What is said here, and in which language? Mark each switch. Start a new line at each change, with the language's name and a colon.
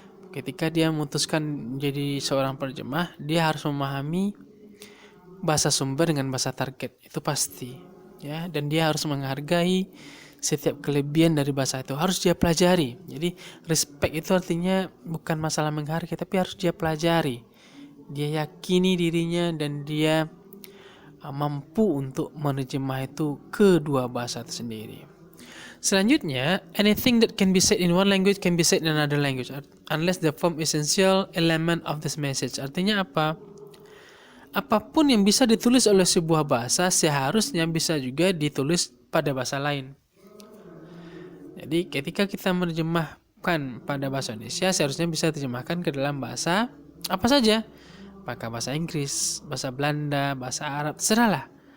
Indonesian: Ketika dia memutuskan menjadi seorang penerjemah, dia harus memahami bahasa sumber dengan bahasa target, itu pasti ya, dan dia harus menghargai setiap kelebihan dari bahasa itu, harus dia pelajari. Jadi respect itu artinya bukan masalah menghargai, tapi harus dia pelajari, dia yakini dirinya, dan dia mampu untuk menerjemah itu kedua bahasa itu sendiri. Selanjutnya,
English: anything that can be said in one language can be said in another language unless the form essential element of this message.
Indonesian: Artinya apa? Apapun yang bisa ditulis oleh sebuah bahasa seharusnya bisa juga ditulis pada bahasa lain. Jadi ketika kita menerjemahkan pada bahasa Indonesia, seharusnya bisa diterjemahkan ke dalam bahasa apa saja. Apakah bahasa Inggris, bahasa Belanda, bahasa Arab, terserahlah.